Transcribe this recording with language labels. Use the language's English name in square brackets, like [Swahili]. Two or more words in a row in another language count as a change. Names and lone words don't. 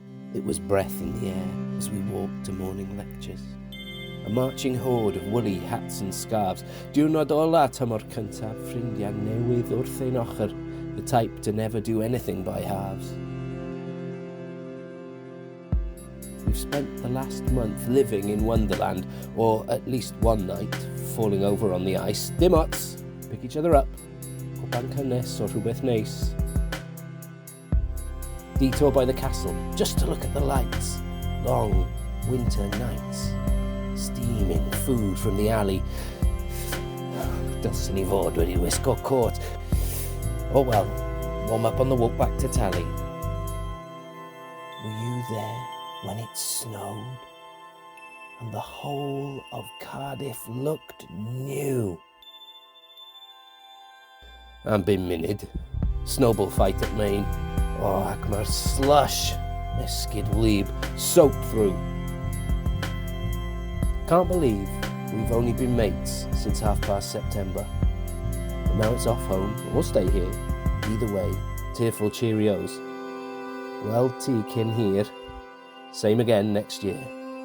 [English] It was breath in the air as we walked to morning lectures. A marching horde of woolly hats and scarves. [Welsh] Diwrnod ola tymor cyntaf, ffrindiau newydd wrth ein ochr, [English] the type to never do anything by halves. We've spent the last month living in Wonderland, or at least one night, falling over on the ice. [Welsh] Dim ots, [English] pick each other up, [Welsh] cwpan cynnes or rhywbeth neis. [English] Detour by the castle, just to look at the lights. Long winter nights. Steaming food from the alley. [Welsh] Dylsyn ni fod wedi wisgo cot. [English] Oh well, warm up on the walk back to Tally. Were you there when it snowed? And the whole of Cardiff looked new. [Welsh] Am bum munud. [English] Snowball fight at Main. [Welsh] Oh, ac mae'r slush, esgid wlyb, [English] soaked through. Can't believe we've only been mates since half-past September. But now it's off home, and we'll stay here. Either way, tearful cheerios. Well, [Welsh] ti cyn hir. [English] Same again next year.